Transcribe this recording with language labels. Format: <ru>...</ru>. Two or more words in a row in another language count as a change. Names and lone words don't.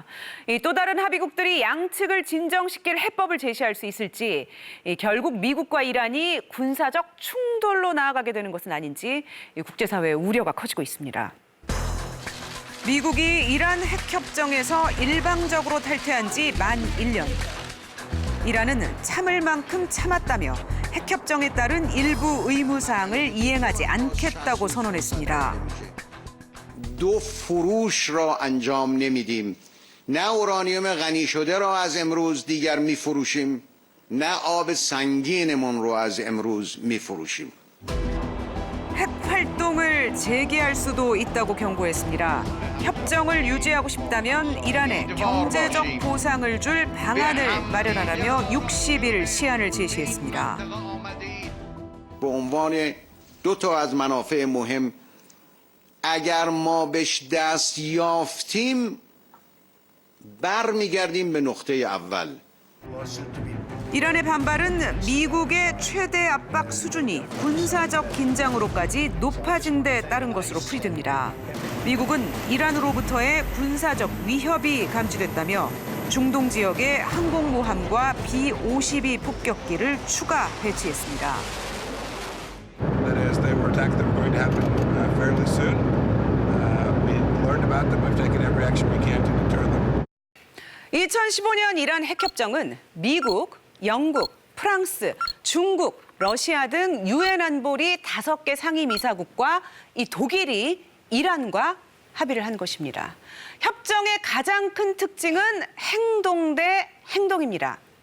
<ko>또 다른 합의국들이 양측을 진정시킬 해법을 제시할 수 있을지, 결국 미국과 이란이 군사적 충돌로 나아가게 되는 것은 아닌지 국제사회의 우려가 커지고 있습니다. 미국이 이란 핵협정에서 일방적으로 탈퇴한 지 만 1년. 이란은 참을 만큼 참았다며 핵협정에 따른 일부 의무사항을 이행하지 않겠다고 선언했습니다.</ko> <fa>دو فروش را انجام نمیدیم. نه اورانیوم غنی شده را از امروز دیگر میفروشیم. نه آب سنگینمون رو از امروز میفروشیم.</fa> <ko>핵 활동을 재개할 수도 있다고 경고했습니다. 협정을 유지하고 싶다면 이란에 경제적 보상을 줄 방안을 마련하라며 60일 시한을 제시했습니다.</ko> <fa>به عنوان دو تا از منافع مهم اگر ما بهش دست یافتیم برمیگردیم به نقطه اول.</fa> <ko>이란의 반발은 미국의 최대 압박 수준이 군사적 긴장으로까지 높아진 데 따른 것으로 풀이됩니다. 미국은 이란으로부터의 군사적 위협이 감지됐다며 중동 지역에 항공모함과 B-52 폭격기를 추가 배치했습니다.</ko> <en>That as they were attacked, they were going to happen fairly soon. We learned about them. We've taken every action we can to deter them.</en> <ko>2015년 이란 핵협정은 미국, 영국, 프랑스, 중국, 러시아 등 유엔 안보리 5개 상임이사국과 이 독일이 이란과 합의를 한 것입니다. 협정의 가장 큰 특징은 행동 대 행동입니다.</ko>